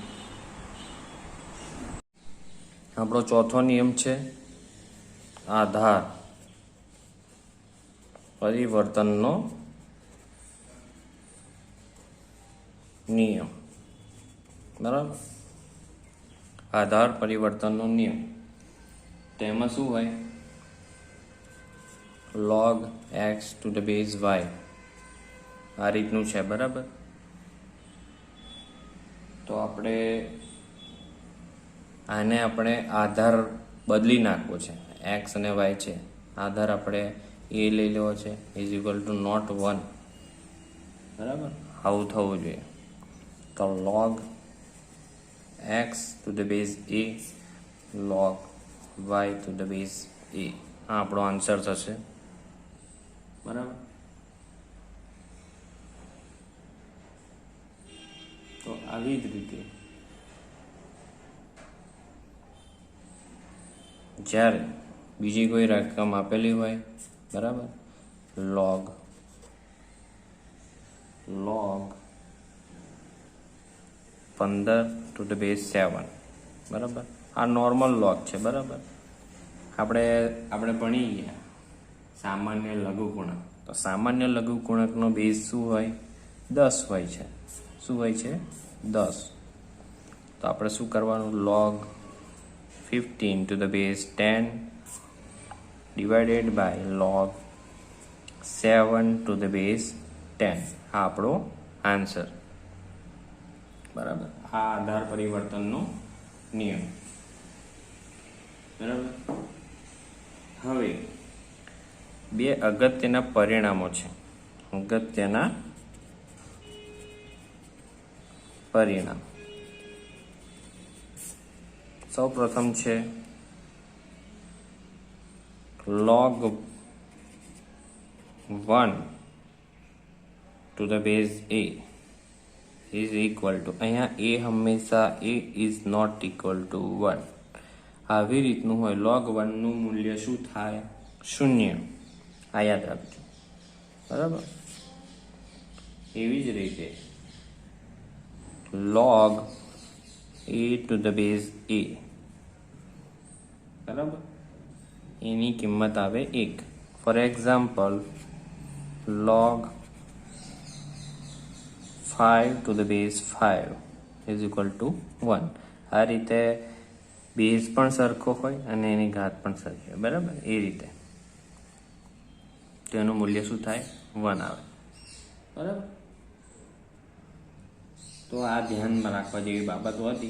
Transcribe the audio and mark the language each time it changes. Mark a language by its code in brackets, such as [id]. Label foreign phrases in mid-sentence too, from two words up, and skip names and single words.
[gu] આપણો ચોથો નિયમ છે આધાર પરિવર્તનનો નિયમ. બરાબર, આધાર પરિવર્તનનો નિયમ. તો એમાં શું હોય? [en] log x to the base y. [gu] આ રીતનું છે. બરાબર, તો આને આપણે આધાર બદલી નાખવો છે. x અને y છે, આધાર આપણે a લઈ લેવો છે [en] is equal to not 1. [gu] બરાબર, આવું થવું જોઈએ. [en] તો log x to the base a log y to the base a. [gu] આ આપણો આન્સર થશે. બરાબર, તો આવી જ રીતે જ્યારે બીજી કોઈ રકમ આપેલી હોય બરાબર, [en] log 15 to the base 7. [gu] બરાબર, આ નોર્મલ log છે. બરાબર, આપણે ભણી ગયા સામાન્ય લઘુગુણક. તો સામાન્ય લઘુગુણકનો બેઝ શું હોય? 10 હોય છે. શું હોય છે? 10. તો આપણે શું કરવાનું? [en] log 15 to the base 10 divided by log 7 to the base 10. [gu] આ આપણો આન્સર. બરાબર, આ આધાર પરિવર્તનનો નિયમ. બરાબર. હવે બે અગત્યના પરિણામો છે. અગત્યના પરિણામ. સૌ પ્રથમ છે [en] log 1 to the base a is equal to, [gu] અહીંયા a હંમેશા [en] a is not equal to 1. [gu] આવી રીતનું હોય log 1 નું મૂલ્ય શું થાય? 0. આ યાદ રાખજો. બરાબર. એવી જ રીતે log a to the base a, બરાબર, એની કિંમત આવે 1. [en] for example log 5 to the base 5 is equal to 1. [gu] આ રીતે બેઝ પણ સરખો હોય અને એની ઘાત પણ સરખી હોય. બરાબર. એ રીતે તેનું મૂલ્ય શું થાય? 1 આવે. બરાબર. તો આ ધ્યાનમાં રાખવા જેવી બાબતો હતી.